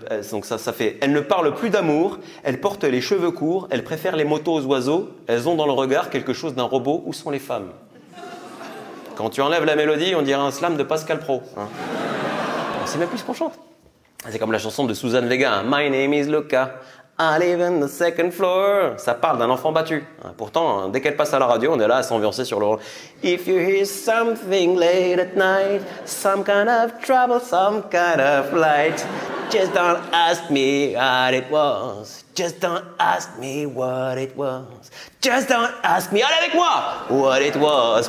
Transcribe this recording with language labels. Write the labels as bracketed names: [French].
[French] Donc ça fait « Elle ne parle plus d'amour, elle porte les cheveux courts, elle préfère les motos aux oiseaux, elles ont dans le regard quelque chose d'un robot, où sont les femmes ?» Quand tu enlèves la mélodie, on dirait un slam de Pascal Pro. Hein. On sait même plus ce qu'on chante. C'est comme la chanson de Suzanne Vega, hein. [English] My name is Luca, I live on the second floor. [French] Ça parle d'un enfant battu. Pourtant, dès qu'elle passe à la radio, on est là à s'ambiancer sur le rôle. [English] If you hear something late at night, some kind of trouble, some kind of light, just don't ask me what it was. Just don't ask me what it was. Just don't ask me, [French] allez avec moi, [English] what it was.